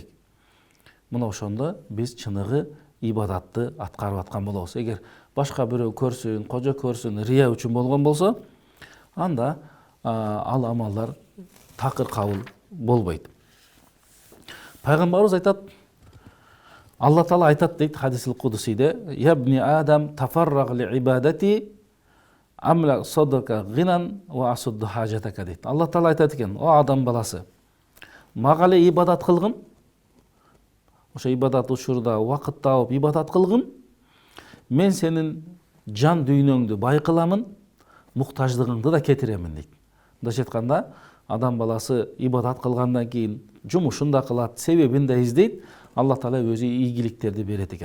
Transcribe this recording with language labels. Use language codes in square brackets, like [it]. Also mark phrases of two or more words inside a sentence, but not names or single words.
[ky] Мына ошондо биз чыныгы ибадатты аткарып аткан болобуз. Эгер башка бирөө көрсүн, кожо көрсүн, рия үчүн болгон болсо, анда ал амалдар такыр кабыл болбойт. Пайгамбарыбыз айтат, Алла Таала айтат дейт хадисил кудусиде, [ar] "يا ابن آدم تفرغ لعبادتي أملأ صدرك غنى وأسد حاجتك" дейт. [ky] Алла Таала айтат экен, "О адам баласы, мага эле ибадат кылгын, ошо ибадат учурда убакыт таап ибадат кылгын, мен сенин жан дүйнөңдү байкыламын, муктаждыгыңды да кетиремин" дейт. Мындайча айтканда, адам баласы ибадат кылгандан кийин жумушун да кылат, себебин да издейт, Алла Таала өзү ийгиликтерди берет экен.